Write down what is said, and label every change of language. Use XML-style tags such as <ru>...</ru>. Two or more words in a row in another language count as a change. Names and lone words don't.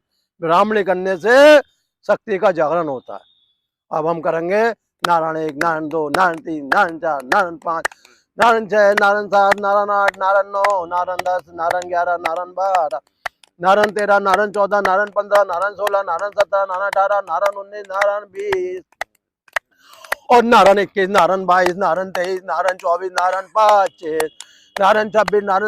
<hi>ब्राह्मणी करने से शक्ति का जागरण होता है। अब हम करेंगे नारायण 1, नारायण 2, नारायण 3, नारायण 4, नारायण 5, नारायण 6, नारायण 7, नारायण 8, नारायण 9, नारायण 10, नारायण 11, नारायण 12, नारायण 13, नारायण 14, नारायण 15, नारायण 16, नारायण 17, नारायण 18, नारायण 19, नारायण 20 और नारायण 21, नारायण 22, नारायण 23, नारायण 24, नारायण 25, नारायण 26, नारायण</hi>